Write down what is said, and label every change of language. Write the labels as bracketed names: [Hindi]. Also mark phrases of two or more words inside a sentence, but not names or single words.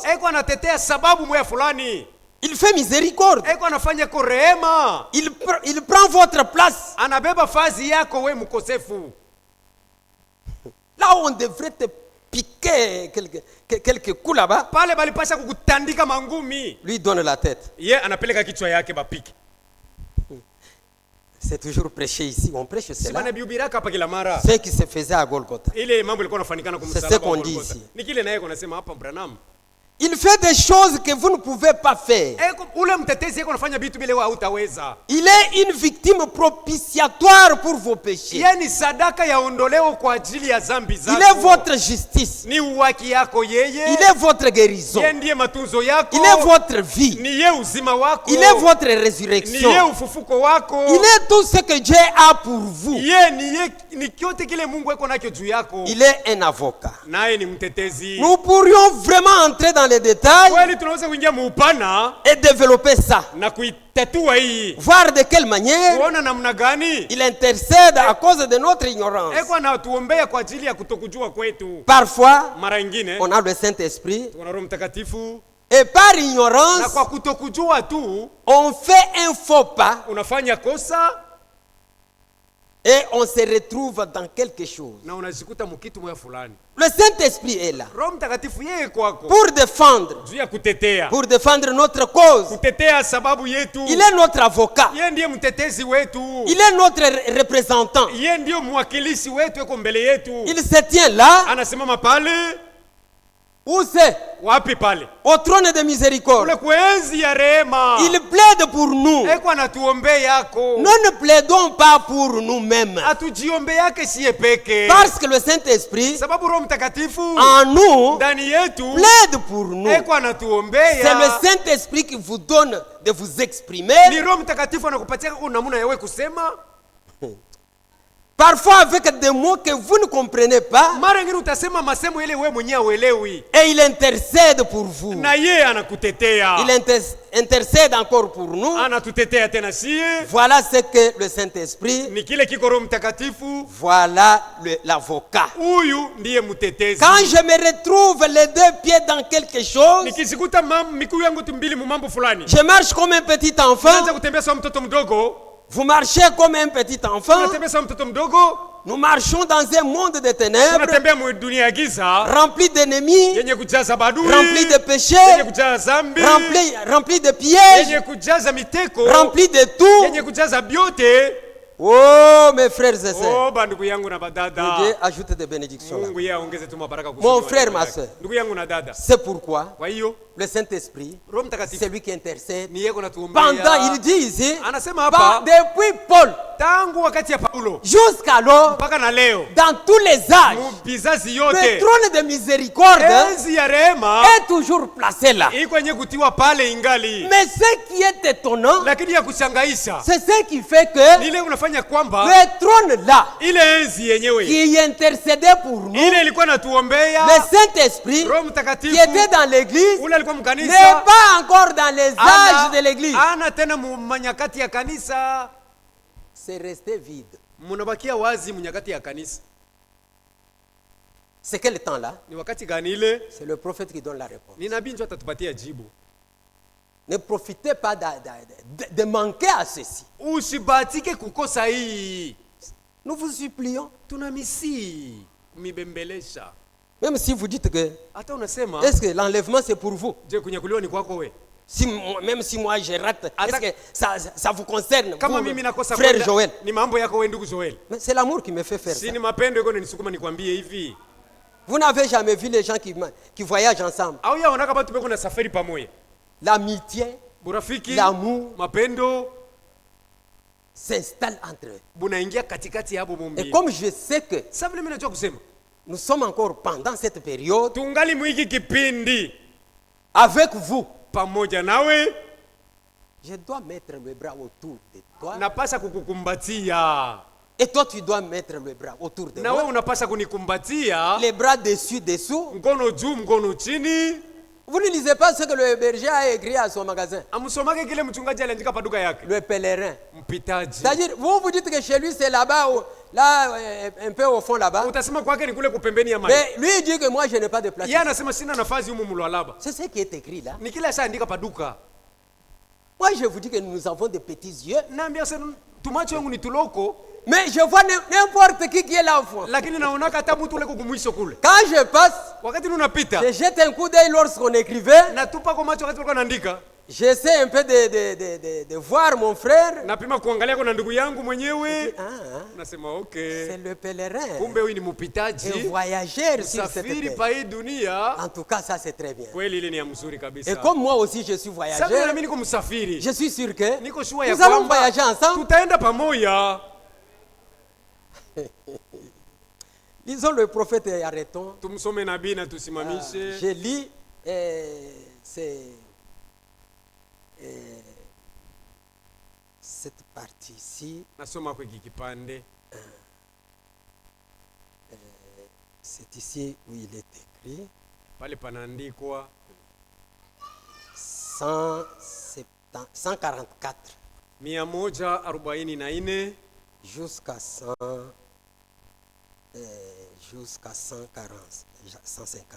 [Swahili] Eko anatetea sababu moya fulani, [French] Il fait miséricorde. [Swahili] eko anafanya ko rehema, [French] Il prend votre place. [Swahili] anabeba fazi yako we mkosefu. [French] Là où on devrait te piquer quelques coups là-bas, [Swahili] Pale balipasha kukutandika mangumi, [French] lui donne la tête. [Swahili] ye anapeleka kichwa yake bapiki. [French] C'est toujours prêché ici. On prêche Si cela. [Swahili] banabihubiraka hapa kila mara. [French] Ce qui se faisait à Golgotha. [Swahili] Ile mambo ilikuwa inafanikana [French] C'est [Swahili] kumsalaba [French] ce qu'on [Swahili] wa [French] dit Golgotha. ici. [Swahili] Ni kile naye kunasema hapa Branham. [French] Il fait des choses que vous ne pouvez pas faire. [Swahili] Eko ule mtetezi eko anafanya vitu vile wewe hautaweza. [French] Il est une victime propitiatoire pour vos péchés. [Swahili] Yeye ni sadaka ya ondoleo kwa ajili ya zambi [French] Il [Swahili] zako. [French] est votre justice. [Swahili] Ni uwaki yako yeye. [French] Il est votre guérison. [Swahili] Yeye ndiye matunzo yako. [French] Il est votre vie. [Swahili] Ni yeye uzima wako. [French] Il est votre [Swahili] Ni yeye [French] résurrection. [Swahili] ufufuko wako. [French] Il est tout ce que Dieu a pour vous. [Swahili] Yeye ni kyote kile Mungu eko nacho juu yako. [French] Il est un avocat. [Swahili] Naye ni mtetezi. [French] Nous pourrions vraiment entrer dans les détails [Swahili] Kweli tunaweza kuingia muupana [French] et développer ça. [Swahili] na kuitatua hii. [French] Voir de quelle manière [Swahili] Kuona namna gani [French] il intercède à cause de notre ignorance. [Swahili] eko anatuombea kwa ajili ya kutokujua kwetu. [French] Parfois, [Swahili] Mara nyingine [French] on a le Saint-Esprit [Swahili] tuna Roho Mtakatifu [French] et par [Swahili] na [French] ignorance, [Swahili] kwa kutokujua tu [French] on fait un faux pas [Swahili] unafanya kosa [French] et on se retrouve dans quelque chose. [Swahili] na unajikuta mkitu moya fulani. [French] Le Saint-Esprit est là [Swahili] Roho Mtakatifu yeye kwako [French] pour défendre, [Swahili] juu ya kutetea, [French] notre cause. [Swahili] kutetea sababu yetu. [French] Il est notre avocat. [Swahili] Yeye ndiye mtetezi wetu, [French] Il est notre représentant. [Swahili] yeye ndiye mwakilishi wetu, eko mbele yetu. [French] Il se tient là, [Swahili] Anasimama pale [French] où c'est? [Swahili] wapi? Pale [French] Au trône de miséricorde. [Swahili] kule kuenzi ya rehema, [French] Il plaide pour nous. [Swahili] eko anatuombea yako. [French] Nous ne plaidons pas pour nous-mêmes. [Swahili] Atujiombe yake siye peke, [French] Parce que le Saint-Esprit, [Swahili] sababu Roho Mtakatifu [French] en nous, [Swahili] ndani yetu [French] plaide pour nous. [Swahili] eko [French] C'est [Swahili] anatuombea. [French] le Saint-Esprit qui vous donne de vous exprimer. [Swahili] Ni Roho Mtakatifu anakupatia namna yawe kusema. [French] Parfois avec des mots que vous ne comprenez pas. [Swahili] Mara nyingine utasema masemo ile wewe mwenyewe uelewi, [French] Et il intercède pour vous. [Swahili] na yeye anakutetea, [French] Il intercède encore pour nous. [Swahili] anatutetea tena sie. [French] Voilà ce que le Saint-Esprit, [Swahili] Ni kile kiko Roho Mtakatifu, [French] voilà l'avocat. [Swahili] huyu ndiye mtetezi. [French] Quand je me retrouve les deux pieds dans quelque chose, [Swahili] Nikizikuta miguu yangu mbili mu mambo fulani, [French] je marche comme un petit enfant. [Swahili] naanza kutembea sawa mtoto mdogo. [French] Vous marchez comme un petit enfant. [Swahili] Tunatembea sawa mtoto mdogo, [French] Nous marchons dans un monde de ténèbres, [Swahili] tunatembea mu dunia ya giza [French] rempli d'ennemis, [Swahili] yenye kujaza badui, [French] rempli de [Swahili] yenye [French] péchés, [Swahili] kujaza zambi, [French] rempli de pièges, [Swahili] yenye kujaza miteko, [French] rempli de tout. [Swahili] yenye kujaza byote. [French] Oh, mes frères et sœurs, [Swahili] Oh, bandugu yangu na badada, [French] Dieu ajoute des bénédictions là. [Swahili] Mungu yeye aongeze tu mabaraka [French] Mon [Swahili] kusudi [French] frère, [Swahili] wa [French] ma [Swahili] yake. [French] sœur. [Swahili] Ndugu yangu na dada, [French] C'est pourquoi [Swahili] kwa hiyo [French] le Saint-Esprit, [Swahili] Roho Mtakatifu [French] c'est lui qui intercède. [Swahili] ni yeye kunatuombea. [French] Pendant, il dit ici, [Swahili] Anasema hapa [French] depuis Paul [Swahili] tangu wakati ya Paulo [French] jusqu'alors, [Swahili] mpaka na leo [French] dans tous les âges, [Swahili] mu vizazi [French] le [Swahili] yote [French] trône de miséricorde [Swahili] enzi ya rehema [French] est toujours placé là. [Swahili] iko yenye kutiwa pale ingali, [French] Mais ce qui est étonnant, [Swahili] lakini ya kushangaisha [French] c'est ce qui fait que [Swahili] ni ile unafanya ilifanya kwamba [French] le trône là, [Swahili] ile enzi yenyewe [French] qui intercédait pour nous, [Swahili] ile ilikuwa natuombea, [French] le Saint-Esprit, [Swahili] Roho [French] qui [Swahili] Mtakatifu [French] était dans l'église, [Swahili] ule alikuwa [French] n'est [Swahili] mkanisa, [French] pas encore dans les âges de l'église. [Swahili] ana tena manyakati ya kanisa, [French] C'est resté vide. [Swahili] munabakia wazi mnyakati ya kanisa. [French] C'est quel temps là? [Swahili] Ni wakati gani ile? [French] C'est le prophète qui donne la réponse. [Swahili] Ni nabii ndio atatupatia jibu. [French] Ne profitez pas de manquer à ceci. [Swahili] Usibatike kukosa hii. [French] Nous vous supplions. [Swahili] Tunamisi kumibembelesha. [French] Même si vous dites que, [Swahili] Hata unasema [French] est-ce que l'enlèvement c'est pour vous? [Swahili] je kunyakuliwa ni kwako we? [French] Même si moi je rate, est-ce que ça vous concerne, [Swahili] Kama [French] vous, [Swahili] mimi nakosa [French] frère [Swahili] kwenda, [French] Joël? [Swahili] ni mambo yako we ndugu Joel. [French] Mais c'est l'amour qui me fait faire [Swahili] Si [French] ça. [Swahili] ni mapendo yako nisukuma nikwambie hivi. [French] Vous n'avez jamais vu les gens qui voyagent ensemble. [Swahili] Au ya wanaka batu beko na safari pamoja. [French] L'amitié, [Swahili] Burafiki, [French] l'amour [Swahili] mapendo [French] s'installe entre eux. [Swahili] bunaingia katikati yabo [French] Et [Swahili] mumbili. [French] comme je sais que [Swahili] Sasa vile mimi najua kusema, [French] nous sommes encore pendant cette période [Swahili] tungali mwiki kipindi [French] avec vous, [Swahili] pamoja nawe, [French] je dois mettre le bras autour de toi. [Swahili] napasa kukukumbatia. [French] Et toi, tu dois mettre le bras autour de [Swahili] Na wewe [French] moi. [Swahili] unapasa kunikumbatia, [French] Les bras dessus, dessous. [Swahili] mkono juu, mkono chini. [French] Vous ne lisez pas ce que le berger a écrit à son magasin. [Swahili] Amsomake kile mchungaji aliandika pa duka yake. [French] Le pèlerin. [Swahili] Mpitaji. [French] C'est-à-dire, vous dites que chez lui, c'est là-bas, là, un peu au fond là-bas. [Swahili] Utasema kwake ni kule kupembeni ya maji. [French] Mais lui, il dit que moi, je n'ai pas de place. [Swahili] Yeye anasema sina nafasi humu mlwalaba. [French] C'est ce qui est écrit là. [Swahili] Ni kile ashaandika pa duka. [French] Moi, je vous dis que nous avons des petits yeux. [Swahili] Naambia sasa tumacho yangu ni tuloko, [French] Mais je vois n'importe qui est là au fond. [Swahili] lakini naonaka hata mtu ule kumwisho kule. [French] Quand je passe, [Swahili] Wakati unapita, [French] je jette un coup d'œil lorsqu'on écrivait. [Swahili] natupa kwa macho wakati ulikuwa unaandika. [French] J'essaie un peu de voir mon frère. [Swahili] Napima kuangalia kwa ndugu yangu mwenyewe. Ah, Nasema okay. [French] c'est le pèlerin. [Swahili] Kumbe huyu ni [French] Un [Swahili] mpitaji. [French] voyageur sur cette [Swahili] Safiri [French] terre. [Swahili] pa hii dunia. [French] En tout cas, ça c'est très bien. [Swahili] Kweli ile ni ya mzuri kabisa. [French] Et comme moi aussi je suis [Swahili] Sasa [French] voyageur, [Swahili] na mimi niko msafiri. [French] je suis sûr que [Swahili] Niko shua ya [French] nous allons [Swahili] kwamba [French] voyager ensemble. [Swahili] tutaenda pamoja. [French] Lisons le prophète et arrêtons. [Swahili] Tumsome nabii na tusimamishe. [French] Je lis cette partie ici. [Swahili] Nasoma kwa hiki kipande. [French] C'est ici où il est écrit [Swahili] Pale panaandikwa 144 144 [French] jusqu'à 140, 150.